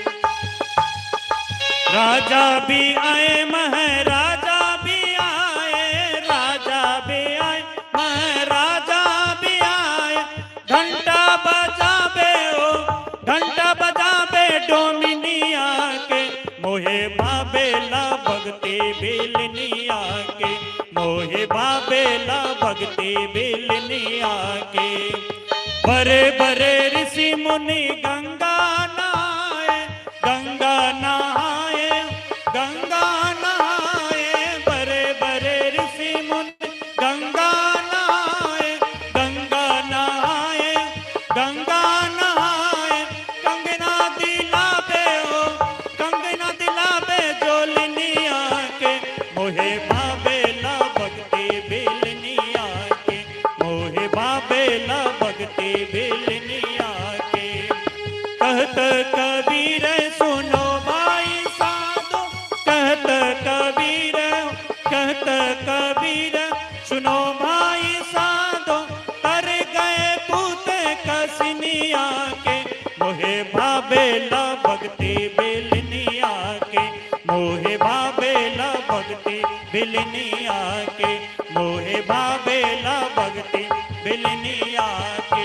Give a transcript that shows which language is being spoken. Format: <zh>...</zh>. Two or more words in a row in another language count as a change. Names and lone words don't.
<bho>राजा भी आए, महाराजा भी आए, राजा भी आए, महाराजा भी आए, घंटा बजाबे ओ, घंटा बजाबे डोमिनिया के, मोहे भावे ल भक्ति बिलनिया के, मोहे भावे ल भक्ति बिलनिया के। बड़े बड़े ऋषि मुनि गंगा नहाए, गंगा नहाए, गंगा नहाए, बड़े बड़े ऋषि मुनि गंगा नहाए, गंगा नहाए, गंगा नहाए, कंगना दिलावे हो, कंगना दिलावे जोलनिया के, मोहे भावे ल भक्ति बिलनिया के, मोहे भावे ल भक्ति बिलनिया के। कहत कबीर सुनो भाई साधो, कहत कबीर, कहत कबीर सुनो भाई साधो, तर गए पूत कसिनिया के, मोहे भावे ल भक्ति बिलनिया के, मोहे भावे ल भक्ति बिलनिया के, मोहे भावे ल भक्ति बिलनिया के।</bho>